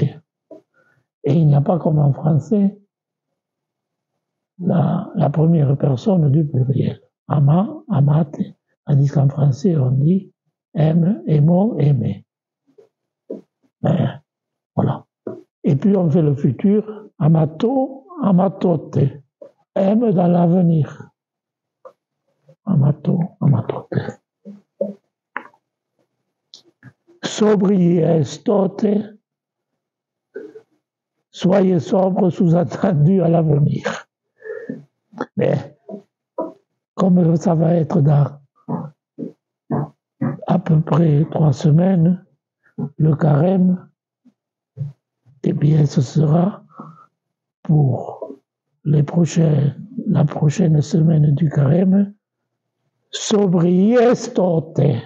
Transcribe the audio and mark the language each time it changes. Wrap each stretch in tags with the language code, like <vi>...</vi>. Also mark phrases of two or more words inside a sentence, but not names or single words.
<fr>Et il n'y a pas comme en français la première personne du pluriel.</fr> <la>Ama, amate.</la> <fr>Tandis qu'en français, on dit aime, aimons, aimer. Ben, voilà. Et puis on fait le futur.</fr> <la>Amato, amatote.</la> <fr>Aime dans l'avenir.</fr> <la>Amato, amatote. Sobri estote.</la> <fr>Soyez sobre, sous-entendu à l'avenir. Mais, comme ça va être dans à peu près 3 semaines, le carême, eh bien, ce sera pour la prochaine semaine du carême, sobriestote.</fr>